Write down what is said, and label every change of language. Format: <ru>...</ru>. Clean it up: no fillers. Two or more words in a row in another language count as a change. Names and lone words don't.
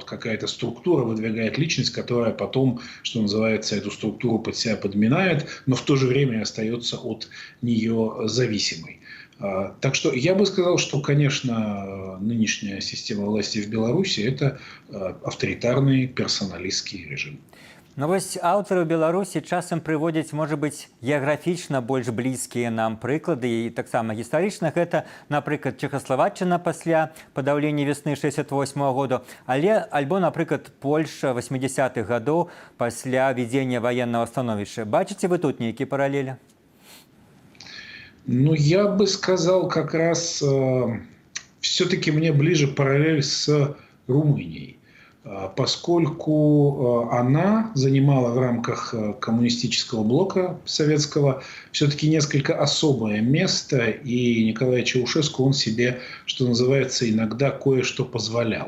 <ru>Какая-то структура выдвигает личность, которая потом, что называется, эту структуру под себя подминает, но в то же время остается от нее зависимой. Так что я бы сказал, что, конечно, нынешняя система власти в Беларуси – это авторитарный персоналистский режим.</ru> <be>Вось аўтары ў Беларусі часам прыводзяць, можа быць, геаграфічна больш блізкія нам прыклады і таксама гістарычна. Гэта, напрыклад, Чэхаславаччына пасля падаўлення весны 68-го году, альбо, напрыклад, Польша 80-х гадоў пасля введення ваеннага становішча. Бачыце вы тут нейкія паралелі?</be> <ru>Я бы сказал, как раз все-таки мне ближе параллель с Румынией, поскольку она занимала в рамках коммунистического блока советского все-таки несколько особое место, и Николай Чаушеску, он себе, что называется, иногда кое-что позволял.</ru>